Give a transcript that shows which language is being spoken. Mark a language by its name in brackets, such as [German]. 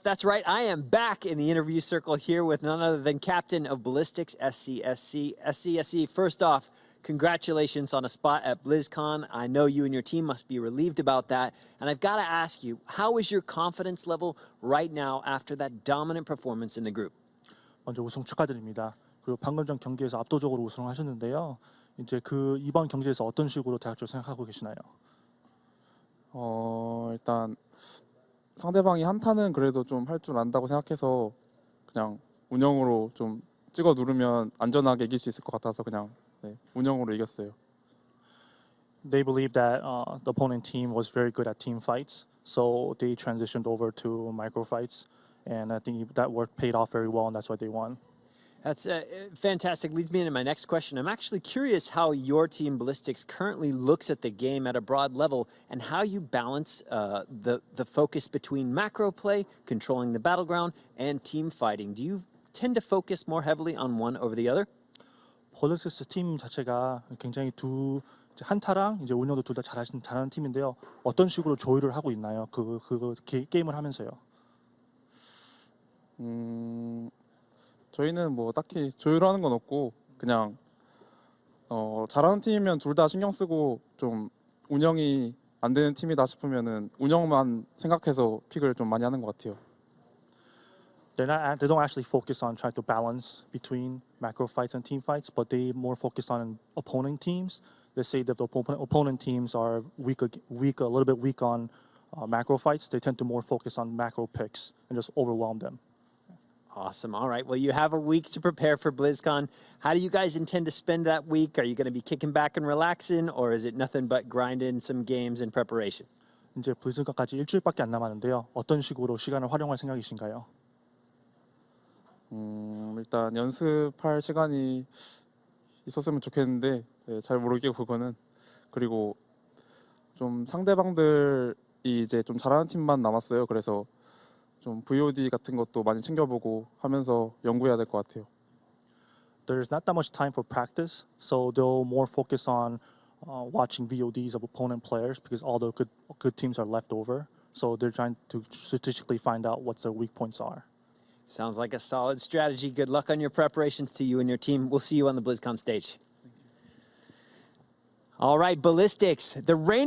[English] That's right, I am back in the interview circle here with none other than captain of Ballistix, SCSC. SCSC, first off, congratulations on a spot at BlizzCon. I know you and your team must be relieved about that. And I've got to ask you, how is your confidence level right now after that dominant performance in the group? [Korean] 먼저 우승 축하드립니다. 그리고 방금 전 경기에서 압도적으로 우승하셨는데요. 이제 그 이번 경기에서 어떤 식으로 대학교 생각하고 계시나요? 일단 상대방이 한타는 그래도 좀 할 줄 안다고 생각해서 그냥 운영으로 좀 찍어 누르면 안전하게 이길 수 있을 것 같아서 그냥 운영으로 이겼어요. [English] They believe that the opponent team was very good at team fights, so they transitioned over to micro fights, and I think that work paid off very well, and that's why they won. That's fantastic. Leads me into my next question. I'm actually curious how your team, Ballistix, currently looks at the game at a broad level and how you balance the focus between macro play, controlling the battleground, and team fighting. Do you tend to focus more heavily on one over the other? [Korean] 폴리틱스 팀 자체가 굉장히 한타랑 이제 운영도 둘 다 잘하는 팀인데요. 어떤 식으로 조율을 하고 있나요? 게임을 하면서요. 저희는 뭐 딱히 조율하는 건 없고 그냥 잘하는 팀이면 둘 다 신경 쓰고 좀 운영이 안 되는 팀이다 싶으면은 운영만 생각해서 픽을 좀 많이 하는 것 같아요. [English] They don't actually focus on trying to balance between macro fights and team fights, but they more focus on opponent teams. They say that the opponent teams are weak, a little bit weak on macro fights. They tend to more focus on macro picks and just overwhelm them. Awesome. All right. Well, you have a week to prepare for BlizzCon. How do you guys intend to spend that week? Are you going to be kicking back and relaxing, or is it nothing but grinding some games in preparation? [Korean] 이제 블리즈컨까지 일주일밖에 안 남았는데요. 어떤 식으로 시간을 활용할 생각이신가요? 일단 연습할 시간이 있었으면 좋겠는데 잘 모르겠고 그거는. 그리고 좀 상대방들이 이제 좀 잘하는 팀만 남았어요. 그래서 좀 VOD 같은 것도 많이 챙겨보고 하면서 연구해야 될 것 같아요. [English] There's not that much time for practice, so they'll more focus on watching VODs of opponent players because all the good teams are left over. So they're trying to strategically find out what their weak points are. Sounds like a solid strategy. Good luck on your preparations to you and your team. We'll see you on the BlizzCon stage. All right, Ballistix, the reigning